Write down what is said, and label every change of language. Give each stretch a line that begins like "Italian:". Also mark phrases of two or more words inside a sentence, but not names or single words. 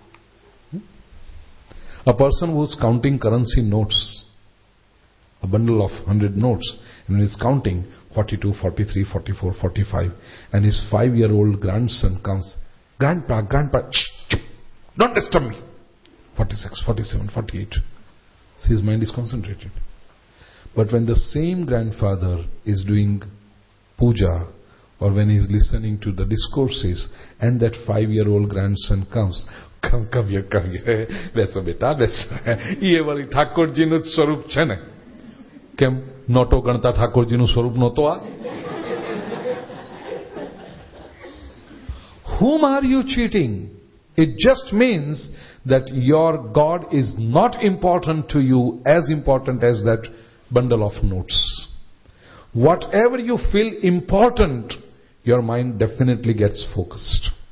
English: A person who's counting currency notes, a bundle of 100 notes, and he's counting 42, 43, 44, 45, and his 5-year-old grandson comes, Grandpa, shh, don't disturb me. 46, 47, 48. So his mind is concentrated. But when the same grandfather is doing puja, or when he is listening to the discourses, and that 5-year-old grandson comes, come here,
Gujarati: બેસો બેટા, બેસો.
Hindi: ये वाली
Gujarati: ઠાકોરજી નું સ્વરૂપ છે ને કેમ નોટો ગણતા ઠાકોરજી નું સ્વરૂપ નહોતો આ?
English: Whom are you cheating? It just means that your God is not important to you as important as that bundle of notes. Whatever you feel important, your mind definitely gets focused.